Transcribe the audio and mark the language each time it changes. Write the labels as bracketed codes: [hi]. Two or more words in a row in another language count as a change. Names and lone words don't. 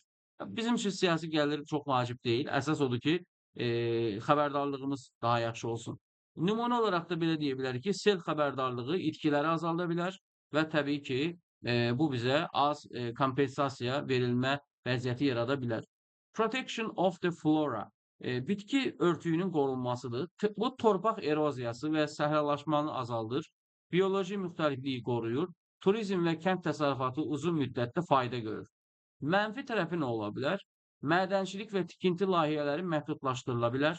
[az] Bizim üçün siyasi gəlir çox vacib deyil. Əsas odur ki, xəbərdarlığımız daha yaxşı olsun. Nümunə olaraq da belə deyə bilərik ki, sel xəbərdarlığı itkiləri azalda bilər və təbii ki, bu bizə az kompensasiya verilmə vəziyyəti yarada bilər. [en] Protection of the flora. [az] Bitki örtüyünün qorunmasıdır. Bu torpaq eroziyası və səhralaşmanı azaldır. Bioloji müxtəlifliyi qoruyur. Turizm və kənd təsərrüfatı uzun müddətdə fayda görür. Mənfi tərəfi nə ola bilər? Mədənçilik və tikinti layihələri məhdudlaşdırıla bilər.